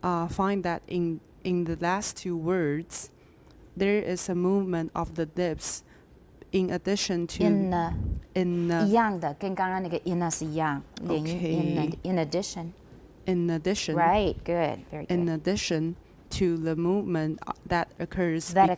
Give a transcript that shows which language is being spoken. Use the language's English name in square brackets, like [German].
[English] Find that in the last two words, there is a movement of the lips in addition to [Chinese] in 一样的，跟刚刚那个 in 是一样，连音 [English] in addition. Right, good, very good. In addition to the movement that occurs.